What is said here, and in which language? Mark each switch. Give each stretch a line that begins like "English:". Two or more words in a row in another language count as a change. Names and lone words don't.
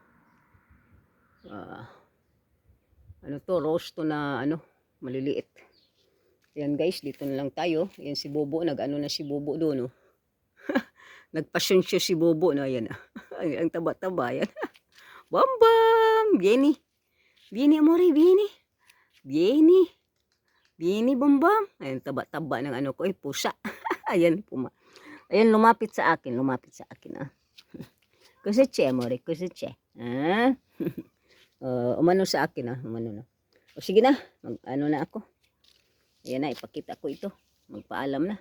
Filipino: Ano to, roast to na, ano, maliliit. Ayan guys, dito na lang tayo. Ayan si Bobo, nag-ano na si Bobo doon, no. Nagpasyon siya si Bobo, no. Ayan, ang taba-taba, ayan. Bam-bam!
Italian: Vieni. Vieni, amore, vieni. Vieni. Vieni, bam-bam.
Filipino: Ayan, taba-taba ng ano ko, pusa. Ayan, ayan, lumapit sa akin, ah.
Italian: Kusache, amore, kusache. Ah?
Filipino: Umano sa akin, ah. Umano na. O sige na, ano na ako. Ayan na, ipakita ko ito. Magpaalam na.